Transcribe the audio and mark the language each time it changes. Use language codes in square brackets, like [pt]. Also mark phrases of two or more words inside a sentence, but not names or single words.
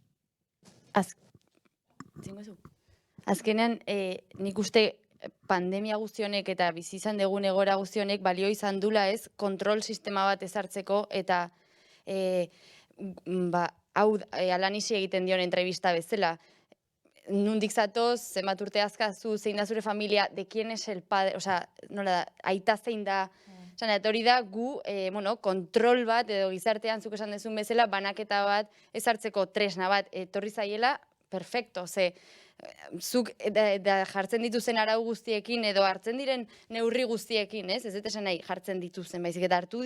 [eu] Azkenean, nik uste pandemia guztionek eta bizi izan dugun egoera guztionek balio izan dula ez, kontrol sistema bat ezartzeko eta hau Alanisi egiten dion entrevista bezala. Nundik zatoz, zenbat urte azkazu, zein da zure familia, [es] de quién es el padre, [eu] nola da, aita zein da, hori da gu, kontrol bat, edo gizartean zuk esan dezun bezala, banaketa bat, ezartzeko tresna bat, etorri zaiela, perfecto, zuk jartzen dituzen arau guztiekin, edo hartzen diren neurri guztiekin, ez dut esan nahi jartzen dituzen, baizik eta hartu